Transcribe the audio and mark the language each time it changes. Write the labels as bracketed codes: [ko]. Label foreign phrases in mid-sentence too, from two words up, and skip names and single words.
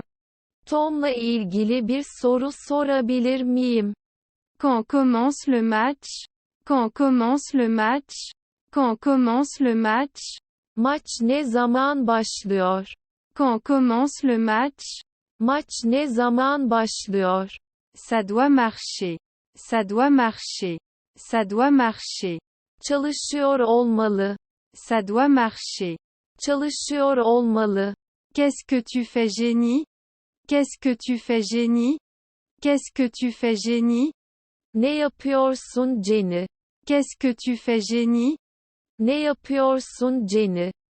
[tr] Tom'la ilgili bir soru sorabilir miyim? [fr] Quand commence le match? Quand commence le match? Quand commence le match? [tr] Maç ne zaman başlıyor? [fr] Quand commence le match? [tr] Maç ne zaman başlıyor? [fr] Ça doit marcher. Ça doit marcher. Ça doit marcher. [tr] Çalışıyor olmalı. [fr] Ça doit marcher. [tr] Çalışıyor olmalı. [fr] Qu'est-ce que tu fais, génie? Qu'est-ce que tu fais, génie? Qu'est-ce que tu fais, génie? [tr] Ne yapıyorsun Jenny? [fr] Qu'est-ce que tu fais, génie? [tr] Ne yapıyorsun Jenny?